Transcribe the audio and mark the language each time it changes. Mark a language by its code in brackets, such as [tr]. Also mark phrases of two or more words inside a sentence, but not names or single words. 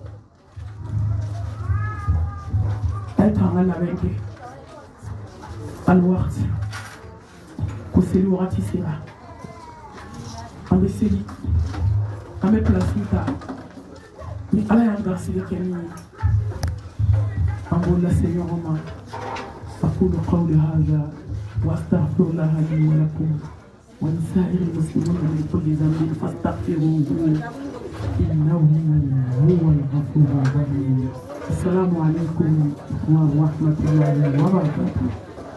[bm] a ye to an ka labɛn kɛ aliwagati ko seli wagati sera an bɛ seli an bɛ pilasiw ta ni ala y'an garisɛgɛ kɛ min ye an b'o lase ɲɔgɔn ma [ar] أقول قولي هذا وأستغفر الله لي ولكم ولسائر المسلمين من كل ذنب فاستغفروه إنه هو الغفور الرحيم. السلام عليكم ورحمة الله وبركاته.